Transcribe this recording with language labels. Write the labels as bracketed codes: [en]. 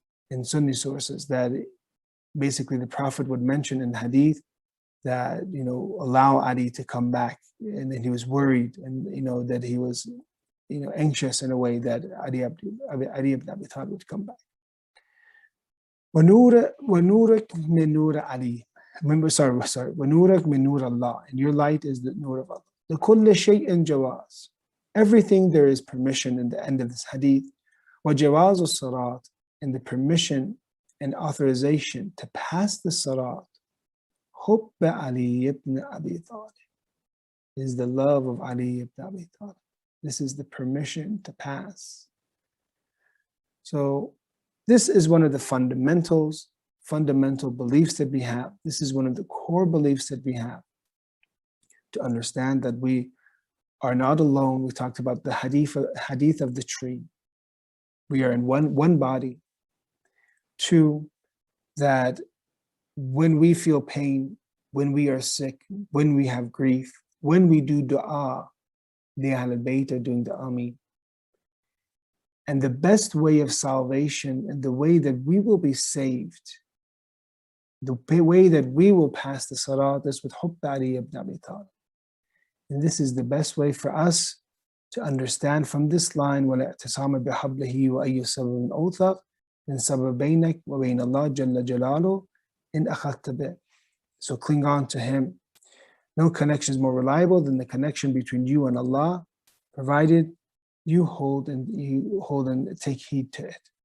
[en] In Sunni sources, that basically the Prophet would mention in hadith that, allow Ali to come back, and then he was worried, and that he was anxious in a way that Ali ibn Abi Talib would come back. [ar] وَنُورَكْ مِن نُورِ عَلِي. وَنُورَكْ مِن نُورِ Allah. [en] And your light is the nur of Allah. [ar] لِكُلِّ شَيْءٍ جَوَازٍ. [en] Everything there is permission in the end of this hadith. [ar] وَجَوَازُ الصَّرَاطِ. [en] And the permission and authorization to pass the Sarat. [ar] حُبَّ عَلِي [en] ibn Abi Talib. Is the love of Ali ibn Abi Talib. This is the permission to pass. So this is one of the fundamental beliefs that we have. This is one of the core beliefs that we have. To understand that we are not alone. We talked about the hadith of the tree. We are in one body. Two, that when we feel pain, when we are sick, when we have grief, when we do dua, the Ahlul Bayt are doing the Ameen. And the best way of salvation and the way that we will be saved, the way that we will pass the Sarat is with Hubb Ali ibn Abi Talib. And this is the best way for us to understand from this line, [ar] وَلَا اعْتِصَامَ بِحَبْلِهِ وَأَيُّ سَبَبٍ أَوْثَقَ مِنْ سَبَبْ بَيْنَكَ وَبَيْنَ اللَّهِ جَلَّ جَلَالُهُ إِنْ أَخَذْتَ بِهِ. [en] So cling on to him. No connection is more reliable than the connection between you and Allah, provided you hold and take heed to it.